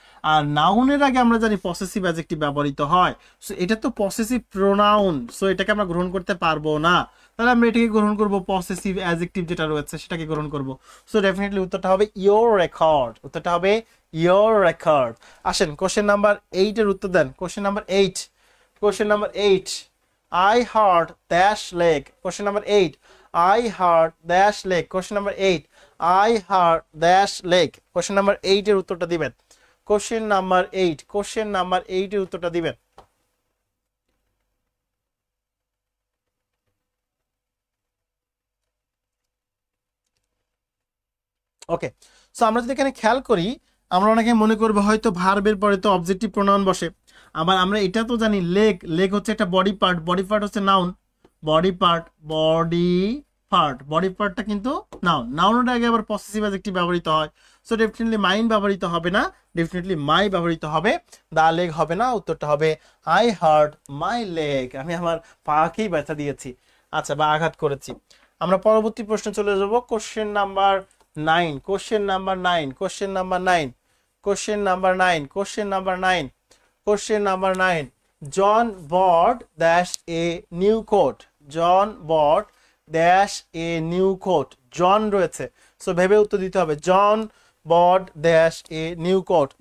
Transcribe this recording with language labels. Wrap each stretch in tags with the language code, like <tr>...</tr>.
<bn>আর নাউনের আগে আমরা জানি পসেসিভ অ্যাডজেক্টিভ ব্যবহৃত হয়। সো এটা তো পসেসিভ প্রোনাউন, সো এটাকে আমরা গ্রহণ করতে পারবো না, তাহলে আমরা এটাকে গ্রহণ করব পসেসিভ অ্যাডজেক্টিভ যেটা রয়েছে সেটাকে গ্রহণ করব। সো ডেফিনেটলি উত্তরটা হবে ইয়োর রেকর্ড, উত্তরটা হবে ইয়োর রেকর্ড। আসেন কোশ্চেন নাম্বার 8 এর উত্তর দেন। Question number 8, question number 8,</bn> <en>I heard dash leg. Question number 8, I heard dash leg. Question number 8, I heard dash leg.</en> <bn>Question number 8 এর উত্তরটা দিবেন। Question number 8, question number 8 এর উত্তরটা দিবেন। ওকে, সো আমরা যদি এখানে খেয়াল করি, আমরা অনেকে মনে করবো হয়তো ভার্বের পরে তো অবজেক্টিভ প্রোনাউন বসে, আবার আমরা এটা তো জানি লেগ, লেগ হচ্ছে একটা বডি পার্ট, বডি পার্ট হচ্ছে noun, body part, body part, body পার্টটা কিন্তু নাউন, নাউনের আগে আবার পসেসিভ অ্যাডজেক্টিভ ব্যবহৃত হয়। সো ডেফিনেটলি মাইন ব্যবহৃত হবে না, ডেফিনেটলি মাই ব্যবহৃত হবে, দা লেগ হবে না, উত্তরটা হবে</bn> <en>I hurt my leg,</en> <bn>আমি আমার পাকেই ব্যথা দিয়েছি, আচ্ছা, বা আঘাত করেছি। আমরা পরবর্তী প্রশ্নে চলে যাব।</bn> <en>Question number 9, question number 9, question number 9, question number 9, question number 9, question number 9. John bought dash a new coat. John bought dash a new coat.</en> <bn>John রয়েছে, সো ভেবে উত্তর দিতে হবে।</bn> <en>John bought dash a new coat.</en>